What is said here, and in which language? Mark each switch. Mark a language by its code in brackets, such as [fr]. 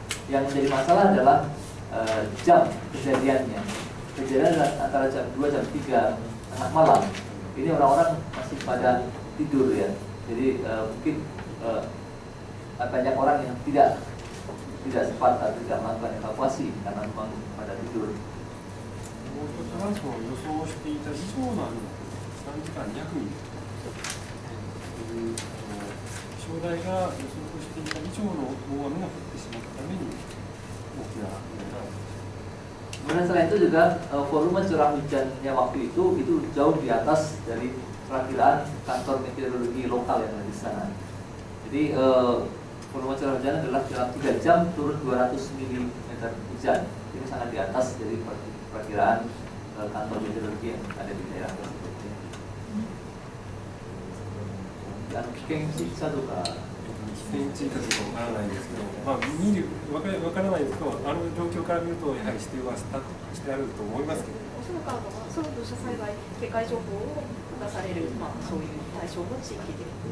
[id] Yang menjadi masalah adalah jam kejadiannya. Kejadian antara jam 2 jam 3 tengah malam. Ini orang-orang masih pada tidur ya. Jadi mungkin banyak orang yang tidak sempat atau tidak melakukan evakuasi karena memang pada tidur. [ja] もう一つはその予想していた以上の雨が3時間200ミリという気象台が予測していた以上の大雨が降ってしまったために、 [id] Kemudian selain itu juga volume curah hujannya waktu itu jauh di atas dari perakiraan kantor meteorologi lokal yang ada di sana. Jadi volume curah hujan adalah dalam 3 jam turun 200 mm hujan. Ini sangat di atas dari perakiraan kantor meteorologi yang ada di daerah tersebut. Dan Kenshi satu kah? [ja] 現地かどうかわからないですけど、わからないですけど、あの状況から見るとやはり指定はしてあると思いますけど。おそらくその土砂災害警戒情報を出される、そういう対象の地域で。